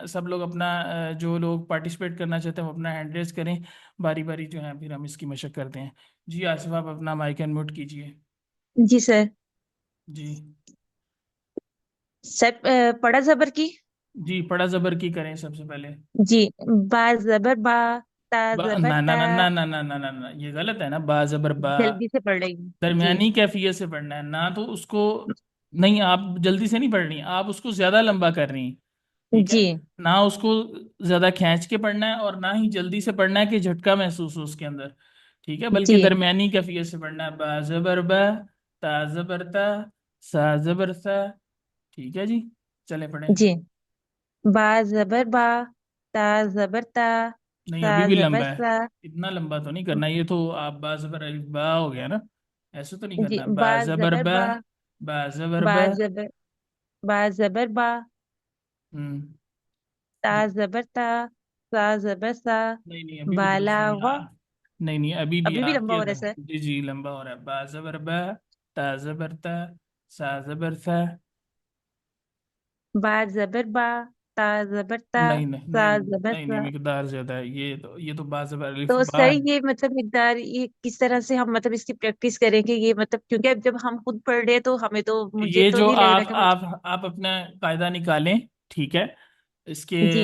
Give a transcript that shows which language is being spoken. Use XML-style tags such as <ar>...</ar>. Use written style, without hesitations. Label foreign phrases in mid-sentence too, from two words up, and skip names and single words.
<ur>سب لوگ اپنا جو لوگ پارٹیسپیٹ کرنا چاہتے ہیں وہ اپنا</ur> <en>hand raise</en> <ur>کریں، باری باری جو ہے پھر ہم اس کی مشق کرتے ہیں. جی آصف، آپ اپنا</ur> <en>mic and mute</en> <ur>کیجئے. جی سر. جی سر پڑا زبر کی. جی، پڑا زبر کی کریں سب سے پہلے. جی، با زبر با، تا زبر نہ نہ تا. نہ نہ نہ نہ نہ نہ نہ، یہ غلط ہے نا. با زبر با، جلدی سے پڑھ رہی ہوں. جی درمیانی کیفیت سے پڑھنا ہے نا. تو اس کو نہیں، آپ جلدی سے نہیں پڑھ رہی، آپ اس کو زیادہ لمبا کر رہی ہیں. ٹھیک ہے، جی نہ اس کو زیادہ کھینچ کے پڑھنا ہے اور نہ ہی جلدی سے پڑھنا ہے کہ جھٹکا محسوس ہو اس کے اندر. ٹھیک ہے، بلکہ جی درمیانی کیفیت سے پڑھنا ہے. با زبر با، تا زبر تا، سا زبر سا. ٹھیک ہے جی، چلے پڑھیں. جی، با زبر با، تا زبر تا، نہیں، سا ابھی بھی زبر لمبا ہے. سا. اتنا لمبا تو نہیں کرنا. یہ تو آپ با زبر الف با ہو گیا نا، ایسے تو نہیں جی، کرنا. با با زبر زبر با، با، با زبر با با. زبر، با زبر با، ہوں. تا جی، زبر تا، سا زبر سا. نہیں نہیں، ابھی بھی درست بالا نہیں غ. نہیں نہیں، ابھی بھی ابھی بھی آپ لمبا کے ہو رہا ہے ادھر. سر. جی جی، لمبا ہو رہا ہے. با زبر با، تا زبر تا، سا زبر سا. با زبر با، تا زبر تا، نہیں نہیں سا نہیں زبر نہیں سا. نہیں، مقدار زیادہ ہے. یہ تو با زبر الف تو با سر ہے. یہ مطلب مقدار یہ کس طرح سے ہم مطلب اس کی پریکٹس کریں گے؟ یہ مطلب کیونکہ اب جب ہم خود پڑھ رہے ہیں تو ہمیں تو مجھے یہ تو جو نہیں لگ رہا آپ کہ آپ آپ اپنا قاعدہ نکالیں. ٹھیک ہے، اس کے جی</ur>